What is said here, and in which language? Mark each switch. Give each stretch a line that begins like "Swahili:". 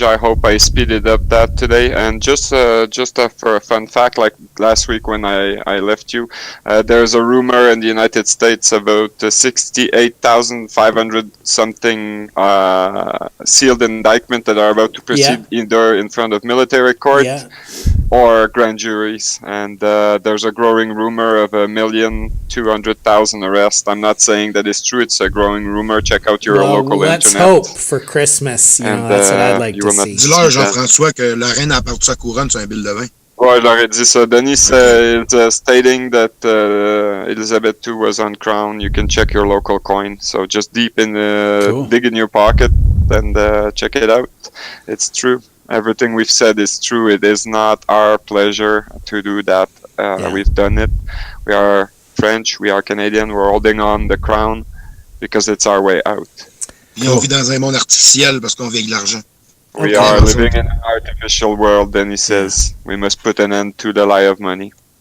English: I hope I speeded up that today. And just for a fun fact, like last week when I left you, there's a rumor in the United States about 68,500 something sealed indictment that are about to proceed either in front of military court or grand juries. And there's a growing rumor of 1,200,000 arrests. I'm not saying that it's true. It's a growing rumor. Check out your local let's internet. hope for Christmas. You know, that's what I'd like to see.
French: Dis-leur, Jean-François, que la reine a perdu sa couronne sur un bill de vin. Ouais, je leur ai dit ça.
English: Denis is stating that Elizabeth II was uncrowned. You can check your local coin. So just dig in your pocket and check it out. It's true. Everything we've said is true. It is not our pleasure to do that. We've done it. We are French. We are Canadian. We're holding on the crown because it's our way out.
French: Et on vit dans un monde artificiel parce qu'on vit avec de l'argent.
English: We are living in an artificial world, then he says. We must put an end to the lie of money.